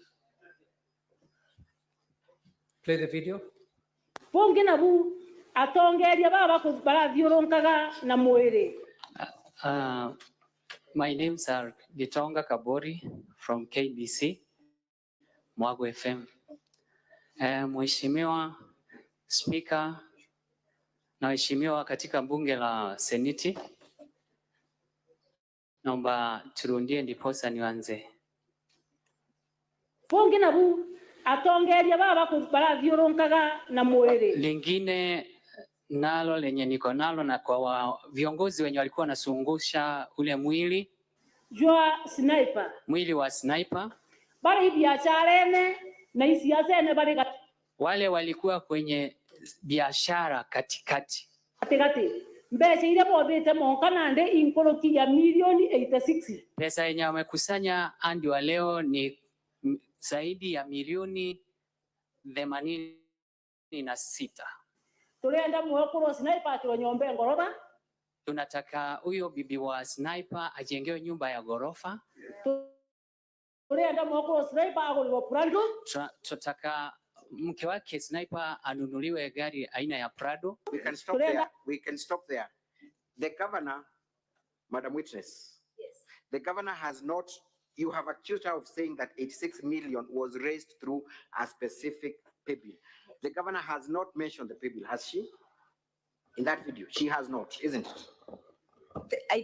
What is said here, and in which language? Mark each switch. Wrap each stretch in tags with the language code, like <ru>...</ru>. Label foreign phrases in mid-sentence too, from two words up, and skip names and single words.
<en>Play the video.</en> <mer>Pongina bu atongeria baba barathiũrũrũkaga na mwĩrĩ.</mer> <en>My names are Gitonga Kabori from KBC, Mwago FM.</en> <sw>Mheshimiwa Speaker na waheshimiwa katika bunge la Seneti, naomba turundie ndiposa nianze.</sw> <mer>Pongina bu atongeria baba barathiũrũrũkaga na mwĩrĩ.</mer> <sw>Lingine nalo lenye niko nalo na kwa viongozi wenye walikuwa wanasungusha ule mwili</sw> <mer>jwa Sniper.</mer> <sw>Mwili wa Sniper.</sw> <mer>Bari biacara ene na isiasa ene bari</mer> <sw>wale walikuwa kwenye biashara katikati. Katikati.</sw> <mer>Mbeca iria bothite moka nande inkoroki ya milioni 86.</mer> <sw>Pesa yenye wamekusanya hadi wa leo ni zaidi ya milioni 86.</sw> <mer>Tulienda mwekuru Sniper tunyombe ngoroba.</mer> <sw>Tunataka huyo bibi wa Sniper ajengewe nyumba ya gorofa.</sw> <mer>Tulienda mwekuru Sniper agoliwa Prado.</mer> <sw>Tunataka mke wake Sniper anunuliwe gari aina ya Prado.</sw> <en>We can stop there. We can stop there. The governor, Madam Witness. Yes. The governor has not. You have accused her of saying that 86 million was raised through a specific pay bill. The governor has not mentioned the pay bill, has she? In that video, she has not, isn't it?</en>